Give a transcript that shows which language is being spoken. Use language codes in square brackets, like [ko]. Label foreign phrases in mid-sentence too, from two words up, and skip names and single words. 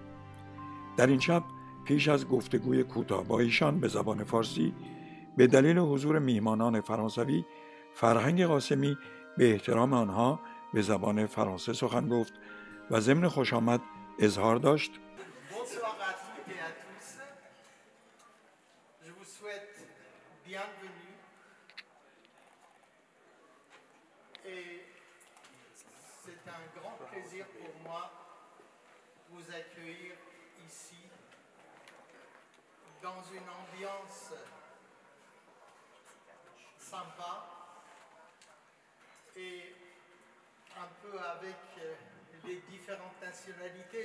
[fa] در این شب پیش از گفتگوی کوتاه با ایشان به زبان فارسی، به دلیل حضور میهمانان فرانسوی، فرهنگ قاسمی به احترام آنها به زبان فرانسه سخن گفت و ضمن خوش آمد اظهار داشت: [fr] C'est un grand plaisir pour moi vous accueillir ici dans une ambiance sympa et un peu avec les différentes nationalités.